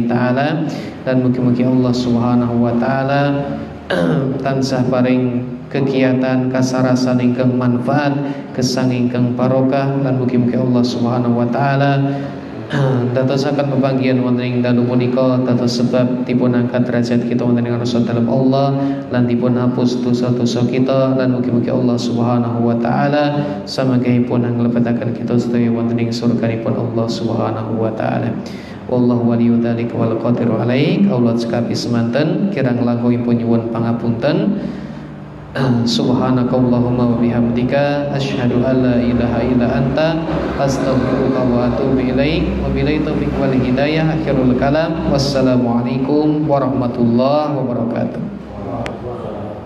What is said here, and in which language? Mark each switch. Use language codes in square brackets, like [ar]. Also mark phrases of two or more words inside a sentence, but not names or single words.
[jv] taala, dan mugi-mugi Allah [ar] سبحانه وتعالى [jv] tansah paring kegiatan kasarasan ingkang manfaat, gesang ingkang barokah, lan mugi-mugi Allah [ar] سبحانه وتعالى [jv] dadosaken pepanggihan wonten ing dalu punika dados sebab dipun angkat derajat kita wonten ing ngarsa dalem Allah lan dipun hapus dosa-dosa kita, lan mugi-mugi Allah [ar] سبحانه وتعالى [jv] samangkahipun nglebetaken kita sedaya wonten ing surganipun Allah [ar] سبحانه وتعالى. والله ولي ذلك والقادر عليه. [jv] Kaula cekapi semanten kirang langkungipun nyuwun pangapunten. [ar] سبحانك اللهم وبحمدك أشهد أن لا إله إلا أنت أستغفرك وأتوب إليك. وبالله التوفيق والهداية. آخر الكلام. والسلام عليكم ورحمة الله وبركاته.